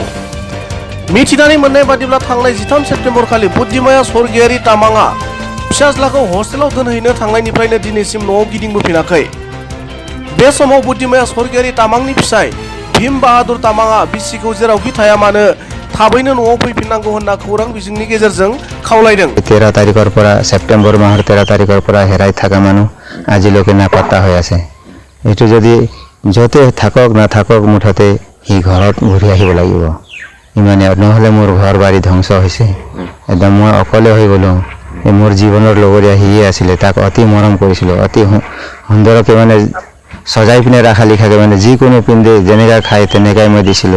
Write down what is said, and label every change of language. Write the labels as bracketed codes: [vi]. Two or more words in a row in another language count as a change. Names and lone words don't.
[brx] मिथिनानै मोननाय बादिब्ला थांनाय 13 सेप्तेम्बर खालि बुद्धिमाया स्वर्गीयारि तामांआ फिसाज्लाखौ हस्टेलाव दोनहैनो थांनायनिफ्रायनो दिनैसिम न'आव गिदिंबोफिनाखै। बे समाव बुद्धिमाया स्वर्गीयारि तामांनि फिसाय भीम बाहादुर तामांआ बिसिखौ जेरावखि थाया मानो थाबैनो न'आव फैफिननांगौ होनना खौरां बिजोंनि गेजेरजों खावलायदों। [as] 13 तारिखर পৰা सेप्टेम्बर माहৰ 13 तारिखर পৰা হেৰাই থকা মানুহ আজিলৈকে নাপাত্তা হৈ আছে। এইটো যদি যতে থাকক না থাকক মুঠতে হি ঘৰত ঘূৰি আহিব লাগিব। ইমানে নহলে মোৰ ঘৰ বাৰী ধ্বংস হৈছে। একদম মই অকলে হৈ গলো। মোৰ জীৱনৰ লগৰীয়া হিয়ে আছিলে, তাক অতি মৰম কৰিছিল, অতি সুন্দৰকে মানে সজাই পিনে ৰাখা লিখাকে মানে যিকোনো পিন্ধে যেনেকা খায় তেনেকাই মই দিছিলোঁ।